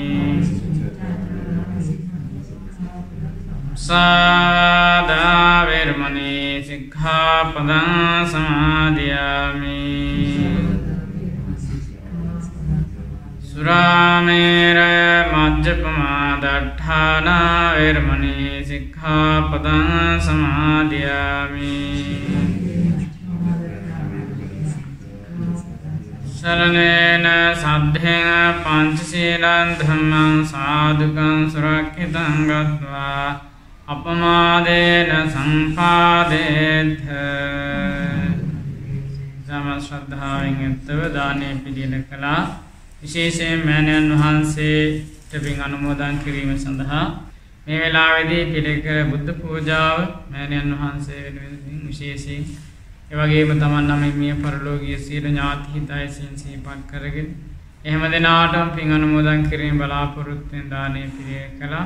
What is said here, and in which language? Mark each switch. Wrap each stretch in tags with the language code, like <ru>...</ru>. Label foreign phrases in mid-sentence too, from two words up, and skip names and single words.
<pi>Sādā vērmani sikkhapadam samādhiyāmi Surāmērā majjapamā daṭṭhāna vērmani sikkhapadam samādhiyāmi Saranena saddhena pañcasīlaṃ dhammaṃ sādhukaṃ surakkhitam gatvā අපමාදේන සම්පාදේත</pi> <si>සම ශ්‍රද්ධාවෙන් යුක්තව දානය පිළියෙල කළා. විශේෂයෙන් මෑණියන් වහන්සේට පින් අනුමෝදන් කිරීම සඳහා මේ වෙලාවේදී පිළිකර බුද්ධ පූජාව මෑණියන් වහන්සේ වෙනුවෙන් විශේෂයෙන් ඒ වගේම තමන් නමින් මිය පරලෝකීය සියලු ඥාති හිතයිසින් සිහිපත් කරගෙන එහෙම දෙනාටම පින් අනුමෝදන් කිරීම බලාපොරොත්තු වෙන දානය පිළියෙල කළා.</si>